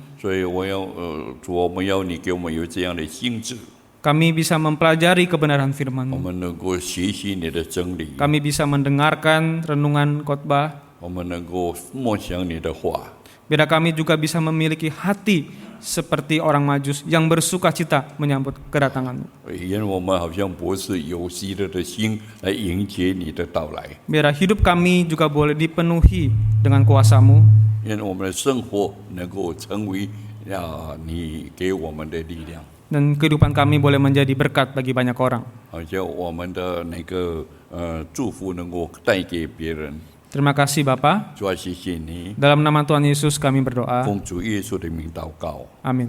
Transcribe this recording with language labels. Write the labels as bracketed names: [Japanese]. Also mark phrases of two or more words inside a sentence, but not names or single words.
[Chinese] 所以主，我们要你给我们有这样的心智， [Indonesian] Kami bisa mempelajari kebenaran [Chinese] 我 [Indonesian] firman-Mu. [Chinese] 们能够学习你的真理， [Indonesian] Kami bisa mendengarkan renungan khotbah. [Chinese] 我们能够默想你的话， [Indonesian] Biar kami juga bisa memiliki hati seperti orang Majus yang bersuka cita menyambut kedatangan-Mu. [Chinese] 因为我们好像不是有喜乐的心来迎接你的到来， [Indonesian] Biar hidup kami juga boleh dipenuhi dengan kuasa-Mu. [Chinese] 因为我们的生活能够成为你给我们的力量， [Indonesian] Dan kehidupan kami boleh menjadi berkat bagi banyak orang. [Chinese] 好像我们的那个祝福能够带给别人。 [Indonesian] Terima kasih Bapa. [Chinese] 主啊，谢谢你， [Indonesian] Dalam nama Tuhan Yesus kami berdoa. [Chinese] 奉主耶稣的名祷告， [Indonesian] Amin.